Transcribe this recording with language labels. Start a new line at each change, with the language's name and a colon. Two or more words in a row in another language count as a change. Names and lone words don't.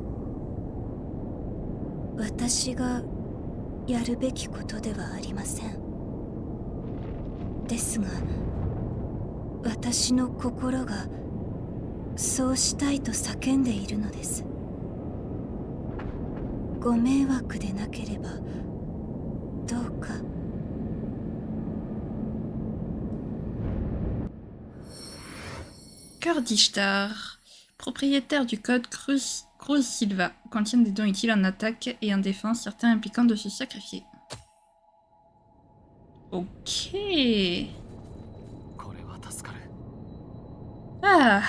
Japanese: 私がやるべきことではありません。ですが私の心がそうしたいと叫んでいるのです。ご迷惑でなければどうか。
French: Cœur d'Ishtar, propriétaire du code Cruz Silva, contient des dons utiles en attaque et en défense, certains impliquant de se sacrifier. Ok. Ah.